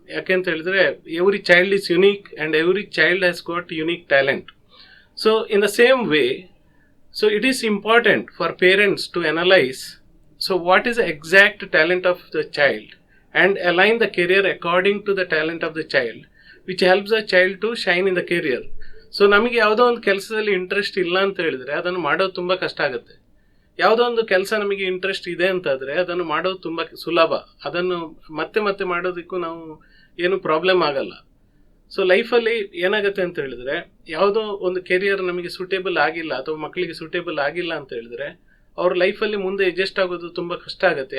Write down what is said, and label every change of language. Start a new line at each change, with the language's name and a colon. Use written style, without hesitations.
Kannada: ಯಾಕೆಂತ ಹೇಳಿದ್ರೆ
English: Every child is unique and every child has got unique talent. So in the same way, so it is important for parents to analyze what is the exact talent of the child and align the career according to the talent of the child, which helps the child to shine in the career.
Kannada: So ನಮಗೆ ಯಾವುದೋ ಒಂದು ಕೆಲಸದಲ್ಲಿ interest ಇಲ್ಲ ಅಂತ ಹೇಳಿದ್ರೆ ಅದನ್ನು ಮಾಡೋದು ತುಂಬ ಕಷ್ಟ ಆಗುತ್ತೆ. ಯಾವುದೋ ಒಂದು ಕೆಲಸ ನಮಗೆ ಇಂಟ್ರೆಸ್ಟ್ ಇದೆ ಅಂತಾದರೆ ಅದನ್ನು ಮಾಡೋದು ತುಂಬ ಸುಲಭ. ಅದನ್ನು ಮತ್ತೆ ಮತ್ತೆ ಮಾಡೋದಕ್ಕೂ ನಾವು ಏನು ಪ್ರಾಬ್ಲಮ್ ಆಗಲ್ಲ. ಸೊ ಲೈಫಲ್ಲಿ ಏನಾಗುತ್ತೆ ಅಂತ ಹೇಳಿದ್ರೆ, ಯಾವುದೋ ಒಂದು ಕೆರಿಯರ್ ನಮಗೆ ಸೂಟೇಬಲ್ ಆಗಿಲ್ಲ ಅಥವಾ ಮಕ್ಕಳಿಗೆ ಸೂಟೇಬಲ್ ಆಗಿಲ್ಲ ಅಂತ ಹೇಳಿದ್ರೆ ಅವ್ರ ಲೈಫಲ್ಲಿ ಮುಂದೆ ಅಡ್ಜಸ್ಟ್ ಆಗೋದು ತುಂಬ ಕಷ್ಟ ಆಗುತ್ತೆ.